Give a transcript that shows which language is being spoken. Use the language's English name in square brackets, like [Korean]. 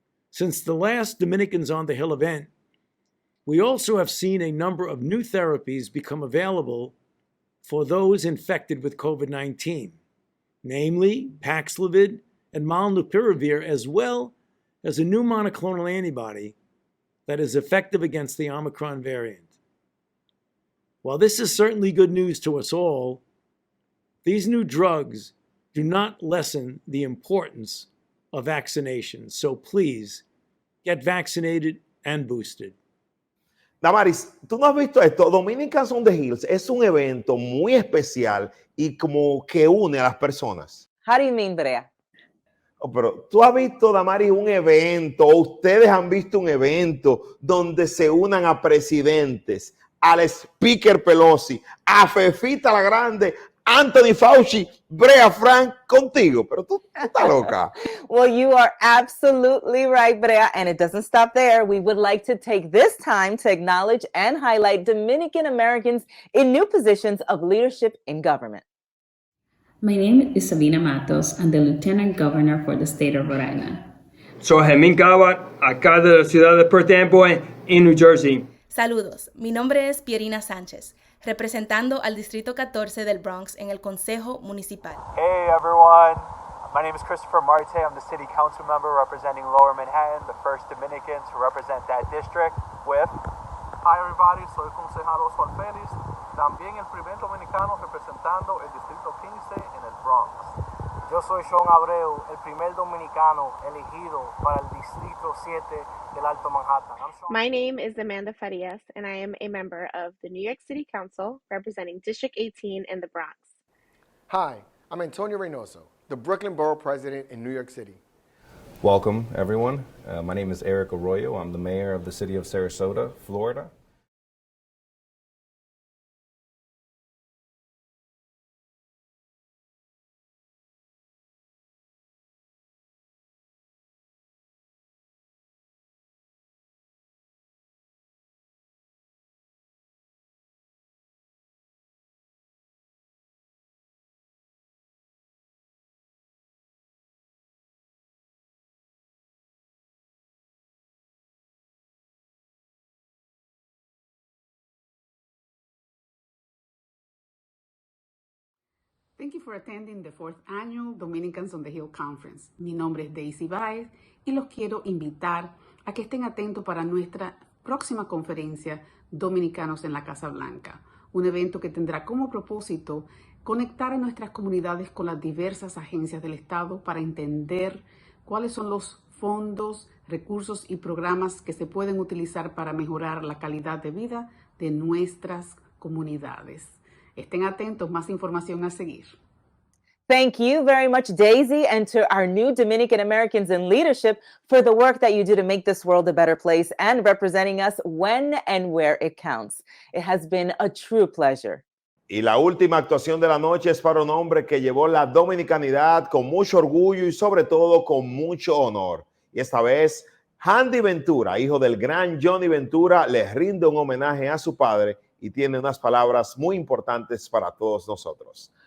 [English] Since the last Dominicans on the Hill event, we also have seen a number of new therapies become available for those infected with COVID-19, namely Paxlovid and Molnupiravir, as well as a new monoclonal antibody that is effective against the Omicron variant. While this is certainly good news to us all, these new drugs do not lessen the importance of vaccination. So please, get vaccinated and boosted. [Spanish] Damaris, tú no has visto esto. Dominicans on the Hills es un evento muy especial y como que une a las personas. [English] How do you mean, Brea? [Spanish] Oh, pero tú has visto, Damaris, un evento, o ustedes han visto un evento donde se unan a presidentes, al Speaker Pelosi, a Fefita La Grande, Anthony Fauci, Brea Frank, contigo. Pero tú estás loca. [English] Well, you are absolutely right, Brea, and it doesn't stop there. We would like to take this time to acknowledge and highlight Dominican Americans in new positions of leadership in government. My name is Sabina Matos. I'm the Lieutenant Governor for the state of Rhode Island. [Spanish] Soy Jamin Gawat, acá de la ciudad de Perth Amboy, en New Jersey. Saludos, mi nombre es Pierina Sánchez, representando al Distrito 14 del Bronx en el Consejo Municipal. [English] Hey everyone, my name is Christopher Marte. I'm the City Council member representing Lower Manhattan, the first Dominican to represent that district with... [Spanish] Hi everybody, soy concejal Oswald Félix, también el primer dominicano representando el Distrito 15 en el Bronx. Yo soy Sean Abreu, el primer dominicano elegido para el Distrito 7 del Alto Manhattan. [English] My name is Amanda Farias, and I am a member of the New York City Council representing District 18 in the Bronx. Hi, I'm Antonio Reynoso, the Brooklyn Borough President in New York City. Welcome, everyone. My name is Eric Arroyo. I'm the mayor of the city of Sarasota, Florida. Thank you for attending the 4th Annual Dominicans on the Hill Conference. [Spanish] Mi nombre es Daisy Baez y los quiero invitar a que estén atentos para nuestra próxima conferencia Dominicanos en la Casa Blanca, un evento que tendrá como propósito conectar a nuestras comunidades con las diversas agencias del Estado para entender cuáles son los fondos, recursos y programas que se pueden utilizar para mejorar la calidad de vida de nuestras comunidades. Estén atentos, más información a seguir. [English] Thank you very much, Daisy, and to our new Dominican Americans in leadership for the work that you do to make this world a better place and representing us when and where it counts. It has been a true pleasure. [Spanish] Y la última actuación de la noche es para un hombre que llevó la dominicanidad con mucho orgullo y sobre todo con mucho honor. Y esta vez, Jandy Ventura, hijo del gran Johnny Ventura, le rinde un homenaje a su padre y tiene unas palabras muy importantes para todos nosotros.